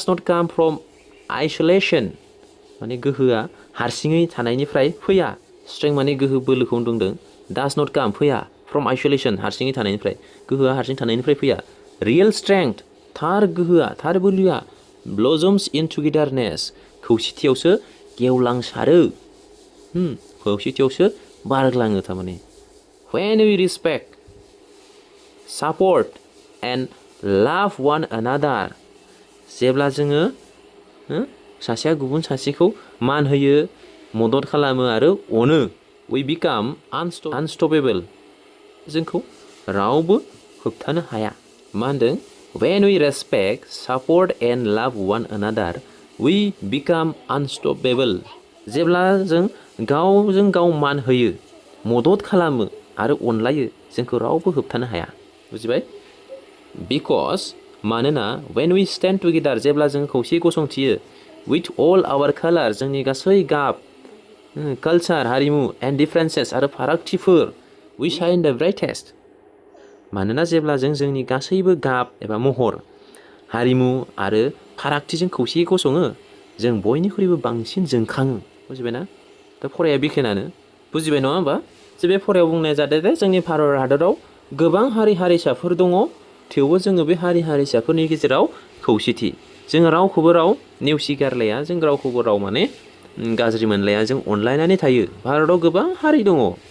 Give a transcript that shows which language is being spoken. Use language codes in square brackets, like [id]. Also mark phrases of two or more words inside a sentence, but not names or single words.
[en] not come from isolation [brx] माने गोहोआ हारसिङै थानायनिफ्राय फैया strength माने गोहो बोलोखौ बुंदों [en] does not come [brx] फैया [en] from isolation [brx] हारसिङै थानायनिफ्राय गोहोआ हारसिं थानायनिफ्राय फैया [en] real strength [brx] थार गोहोआ थार बोलोआ [en] blossoms in togetherness [brx] खौसेथियावसो गेवलांसारो खौसेथियावसो बारग्लाङो थारमाने [en] when we respect support and love one another [brx] जेब्ला जोङो सासेया गुबुन सासेखौ मान होयो मदद खालामो आरो अनो [en] we become unstoppable [brx] जोंखौ रावबो होबथानो हाया मा होनदों [en] when we respect support and love one another we become unstoppable [brx] जेब्ला जों गावजों गाव मान होयो मदद खालामो आरो अनलायो जोंखौ रावबो होबथानो हाया बुजिबाय because मानोना [en] when we stand together [brx] जेब्ला जों खौसेयै गसंथियो [en] with all our colors [brx] जोंनि गासै गाब कालचार हारिमु [en] and differences [brx] आरो फारागथिफोर [en] we shine the brightest [brx] मानोना जेब्ला जों जोंनि गासैबो गाब एबा महर हारिमु आरो फारागथिजों खौसेयै गसङो जों बयनिख्रुइबो बांसिन जोंखाङो बुजिबायना दा फराया बेखेनानो बुजिबाय नङा होमबा जे बे फरायाव बुंनाय जादों जे जोंनि भारत हादराव गोबां हारि हारिसाफोर दङ थेवबो जोङो बे हारि हारिसाफोरनि गेजेराव खौसेथि जोङो रावखौबो राव नेवसिगारलाया जों रावखौबो राव माने गाज्रि मोनलाया जों अनलायनानै थायो भारताव गोबां हारि दङ